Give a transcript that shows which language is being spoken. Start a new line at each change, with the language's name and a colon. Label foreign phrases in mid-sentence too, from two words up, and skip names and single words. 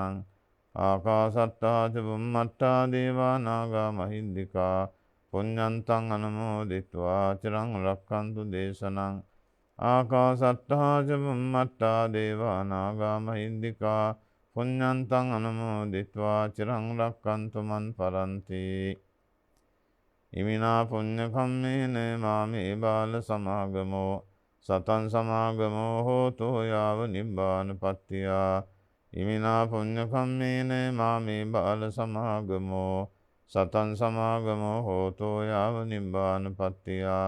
Pali: ආකාසට්ටා ච බුම්මට්ටා දේවා නාග මහිද්దికා පුඤ්ඤන්තං අනුමෝදිත්වා චිරං රක්ඛන්තු දේශනං. ආකාසට්ටා ච බුම්මට්ටා දේවා නාග මහිද්దికා පුඤ්ඤන්තං අනුමෝදිත්වා චිරං රක්ඛන්තු මන් පරන්ති. ඉමිනා පුඤ්ඤ කම්මේන මාමේ බාල සමාගමෝ සතං සමාගමෝ හෝතු යාව නිබ්බානපත්තියා. ඉමිනා පුඤ්ඤ කම්මේන මාමේ බාල සමාගමෝ සතං සමාගමෝ හෝතු යාව නිබ්බානපත්තියා.